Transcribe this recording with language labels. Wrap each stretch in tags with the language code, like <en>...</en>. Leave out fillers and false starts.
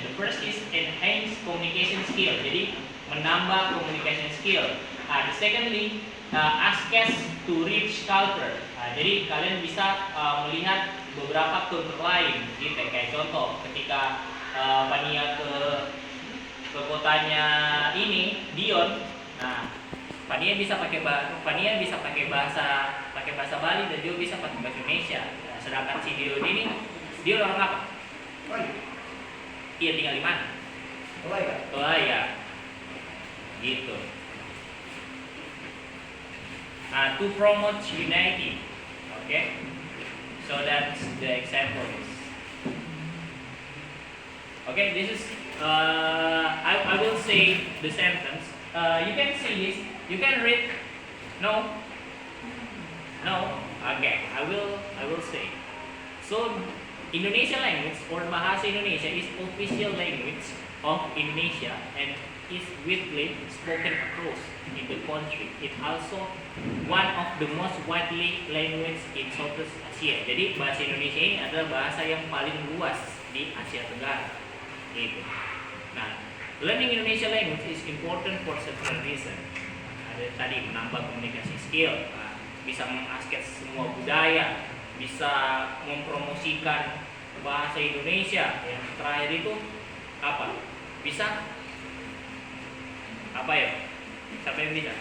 <en>The first is enhance communication skill.</en> <id>Jadi menambah communication skill.</id> <en>The secondly, access to rich culture.</en> <id>Jadi kalian bisa melihat beberapa kultur lain. Gitu. Kayak contoh ketika Fania ke kotanya ini Dion. Nah, Fania bisa pakai bahasa Bali dan dia bisa pakai bahasa Indonesia. Nah, sedangkan si Dion ini dia orang apa? Iya, tinggal di mana? Tolaya. Gitu.</id> <en>To promote unity. Okay? So that's the example. Okay, this is I will say the sentence. You can see this. You can read. No. Okay, I will say. So Indonesian language or bahasa Indonesia is official language of Indonesia and is widely spoken across in the country. It also one of the most widely language in Southeast Asia.</en> <id>Jadi bahasa Indonesia ini adalah bahasa yang paling luas di Asia Tenggara. Gitu.</id> <en>Nah, learning Indonesian language is important for several reasons.</en> <id>Ada tadi menambah komunikasi skill, bisa mengakses semua budaya, bisa mempromosikan bahasa Indonesia. Yang terakhir itu apa? Bisa apa ya? Siapa yang bisa?</id>